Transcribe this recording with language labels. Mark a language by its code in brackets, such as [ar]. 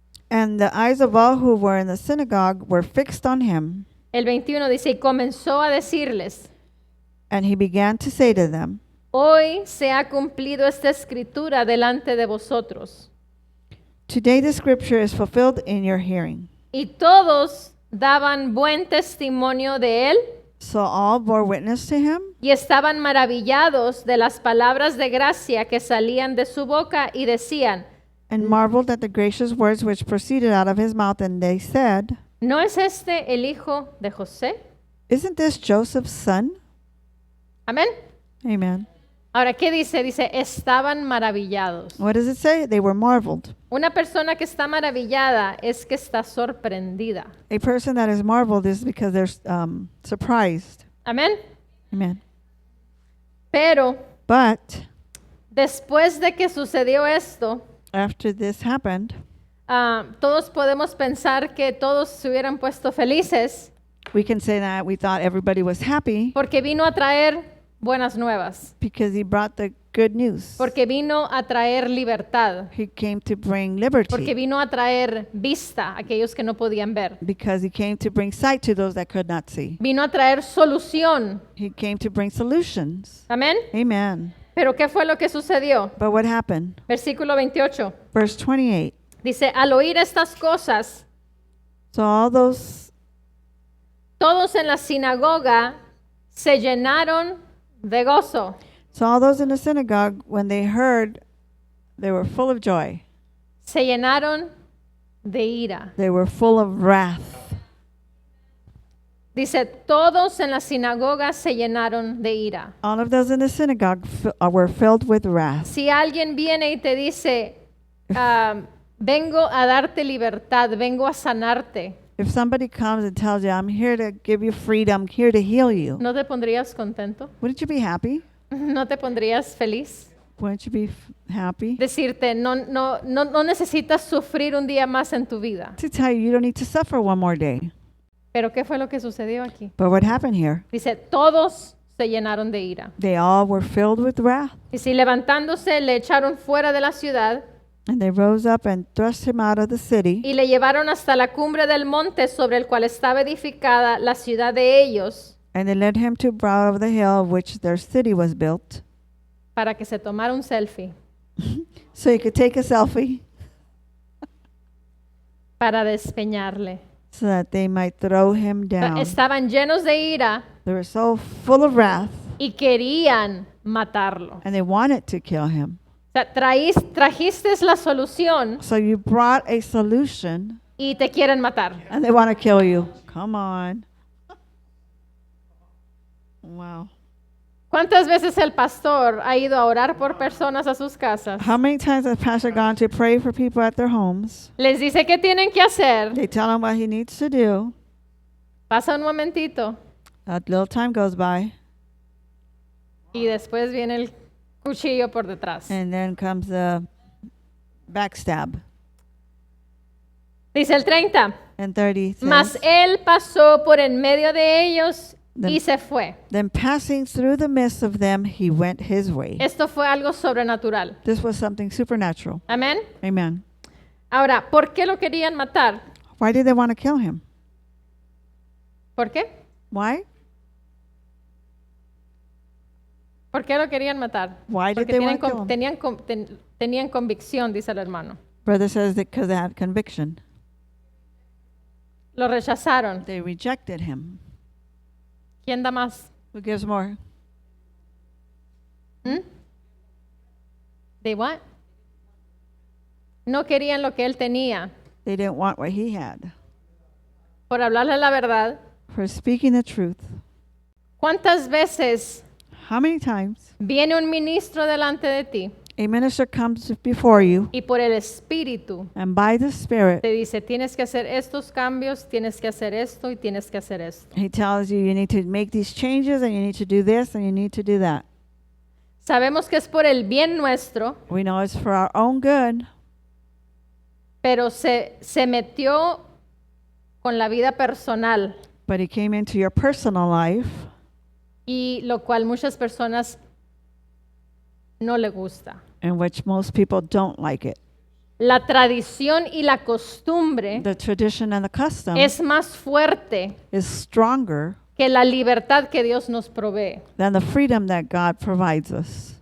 [en] And the eyes of all who were in the synagogue were fixed on him. [es] El 21 dice, y comenzó a decirles, [en] And he began to say to them, [es] hoy se ha cumplido esta escritura delante de vosotros. [en] Today the scripture is fulfilled in your hearing. [es] Y todos daban buen testimonio de él [en] So all bore witness to him [es] y estaban maravillados de las palabras de gracia que salían de su boca y decían, [en] and marveled at the gracious words which proceeded out of his mouth. And they said, [es] ¿no es este el hijo de José? [en] Isn't this Joseph's son? [es] Amén. [en] Amen. [es] Ahora, ¿qué dice? Dice, estaban maravillados. [en] What does it say? They were marveled. [es] Una persona que está maravillada es que está sorprendida. [en] A person that is marveled is because they're surprised. [es] Amén. [en] Amen. [es] Pero [en] But [es] después de que sucedió esto, [en] after this happened, [es] todos podemos pensar que todos se hubieran puesto felices [en] we can say that we thought everybody was happy [es] porque vino a traer buenas nuevas, [en] because he brought the good news. [es] porque vino a traer libertad, [en] He came to bring [es] porque [en] liberty. [es] vino a traer vista a aquellos que no podían ver, [en] Because he came to bring sight to those that could not see. [es] vino a traer solución. [en] He came to bring solutions. [es] Amén. [en] Amen. [es] Pero ¿qué fue lo que sucedió? [en] But what happened? [es] Versículo 28. [en] Verse 28. [es] Dice, al oír estas cosas, [en] So all those, [es] todos en la sinagoga se llenaron de gozo. [en] in the synagogue, when they heard, they were full of joy. [es] Se llenaron de ira. [en] They were full of wrath. [es] Dice, todos en la sinagoga se llenaron de ira. [en] All of those in the synagogue were filled with wrath. [es] Si alguien viene y te dice, vengo a darte libertad, vengo a sanarte, [en] If somebody comes and tells you, I'm here to give you freedom, I'm here to heal you, [es] ¿no te pondrías contento? [en] wouldn't you be happy? [es] ¿No te pondrías feliz? [en] Wouldn't you be happy? [es] Decirte, no necesitas sufrir un día más en tu vida. [en] To tell you don't need to suffer one more day. [es] Pero ¿qué fue lo que sucedió aquí? [en] But what happened here? [es] Dice, todos se llenaron de ira. [en] They all were filled with wrath. [es] Y si levantándose le echaron fuera de la ciudad, [en] And they rose up and thrust him out of the city, [es] y le llevaron hasta la cumbre del monte sobre el cual estaba edificada la ciudad de ellos, [en] and they led him to brow of the hill of which their city was built, [es] para que se tomara un selfie, [en] so he could take a selfie, [es] para despeñarle. [en] so that they might throw him down. [es] Estaban llenos de ira [en] They were so full of wrath, [es] y querían matarlo. [en] and they wanted to kill him. [es] O sea, trajiste la solución [en] So you brought a solution, [es] y te quieren matar. [en] and they want to kill you. Come on. Wow. [es] ¿Cuántas veces el pastor ha ido a orar por personas a sus casas? [en] How many times has Pastor gone to pray for people at their homes? [es] Les dice qué tienen que hacer. [en] They tell him what he needs to do. [es] Pasa un momentito [en] A little time goes by, [es] y después viene el cuchillo por detrás. [en] and then comes the backstab. [es] Dice el 30. [en] And 30 says, [es] Mas él pasó por en medio de ellos y [en] Then- [es] se fue. [en] Then passing through the midst of them, he went his way. [es] Esto fue algo sobrenatural. [en] This was something supernatural. [es] Amén. [en] Amen. [es] Ahora, ¿por qué lo querían matar? [en] Why did they want to kill him? [es] ¿Por qué? [en] Why? [es] ¿Por qué lo querían matar? [en] Why did [es] Porque [en] they [es] tienen [en] want to kill him? [es] tenían convicción, dice el hermano. [en] Brother says that because they had conviction. [es] Lo rechazaron. [en] They rejected him. [es] ¿Quién da más? [en] Who gives more? ¿Mm? ¿De what? [es] No querían lo que él tenía. [en] They didn't want what he had. [es] Por hablarle la verdad. [en] For speaking the truth. [es] ¿Cuántas veces [en] How many times [es] viene un ministro delante de ti [en] a minister comes before you [es] y por el Espíritu [en] and by the Spirit, [es] te dice, tienes que hacer estos cambios, tienes que hacer esto y tienes que hacer esto? [en] he tells you you need to make these changes and you need to do this and you need to do that. [es] Sabemos que es por el bien nuestro, [en] We know it's for our own good, [es] pero se metió con la vida personal, [en] but he came into your personal life, [es] y lo cual muchas personas no le gusta. [en] in which most people don't like it. [es] La tradición y la costumbre [en] The tradition and the custom [es] es más fuerte [en] is stronger [es] que la libertad que Dios nos provee. [en] than the freedom that God provides us.